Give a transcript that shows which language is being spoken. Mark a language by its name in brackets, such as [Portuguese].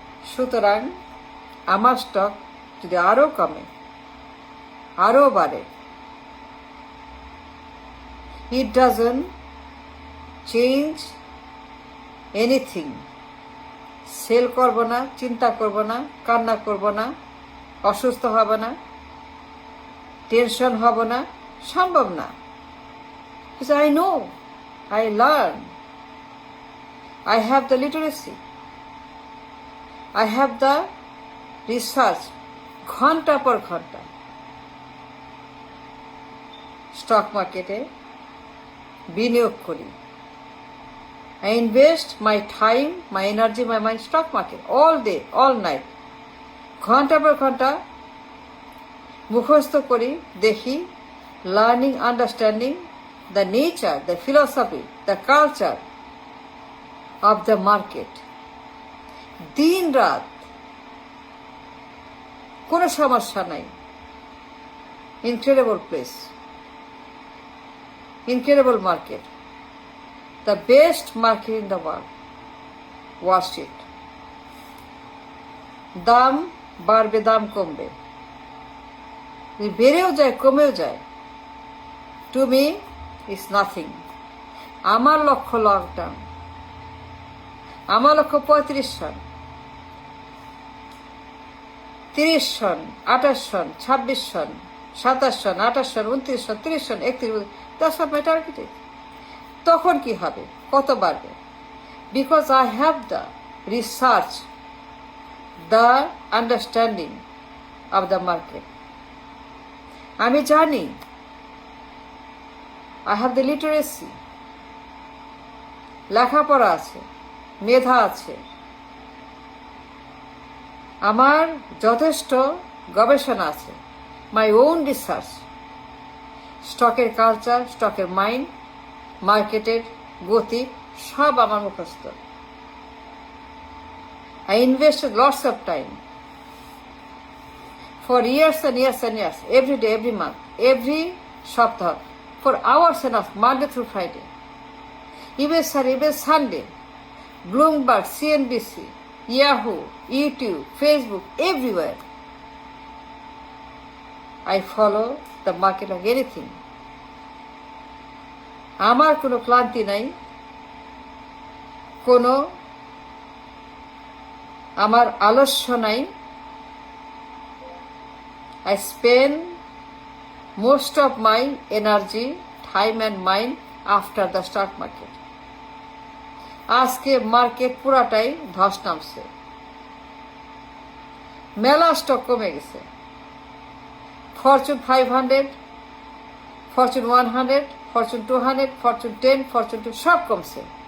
[Bangla] সুতরাং আমার স্টক যদি আরও কমে, আরও বাড়ে, [English] It doesn't change anything. [Bangla] Sell করব না, চিন্তা করব না, কান্না করব না, অসুস্থ হব না, টেনশন হব না, সম্ভব না। [English] I know, I learn, I have the literacy, I have the research, [Bangla] ঘন্টা পর ঘন্টা স্টক মার্কেটে বিনিয়োগ করি, [English] I invest my time, my energy, my mind, stock market, all day, all night. [Bangla] ঘন্টা পর ঘন্টা মুখস্থ করি, দেখি, [English] Learning, understanding the nature, the philosophy, the culture of the market. [Bangla] দিন রাত কোনো সমস্যা নাই। [English] Incredible place, incredible market, the best market in the world, Wall Street. [Bangla] দাম বাড়বে, দাম কমবে, বেড়েও যায় কমেও যায়, [English] To me is nothing. [Bangla] আমার লক্ষ্য লং টার্ম, আমার লক্ষ্য 35 সন, 30 সন, 28 সন, 26 সন, 27 সন, 28 সন, 29 সন, 30 সন, 31, [English] that's what my target is. [Bangla] তখন কি হবে, কত বাড়বে? [English] Because I have the research, the understanding of the market. [Bangla] আমি জানি, [English] I have the literacy, [Bangla] লেখাপড়া আছে, মেধা আছে, আমার যথেষ্ট গবেষণা আছে, [English] my own research, [Bangla] স্টকের কালচার, স্টকের মাইন্ড, মার্কেটের গতি সব আমার মুখস্থ। [English] I invested lots of time for years and years and years, every day, every month, every সপ্তাহ, for hours and hours, Monday through Friday, even Sunday, Bloomberg, CNBC, Yahoo, YouTube, Facebook, everywhere. I follow the market like anything. [Bangla] আমার কোনো ক্লান্তি নাই, কোনো আমার আলস্য নাই। [English] I spend most of my energy, time and mind after the stock market. [Bangla] আজকে market পুরাটাই ধস নামছে, মেলা স্টক কমে গেছে। Fortune 500, Fortune 100, Fortune 200, Fortune 10, Fortune 2 সব কমছে।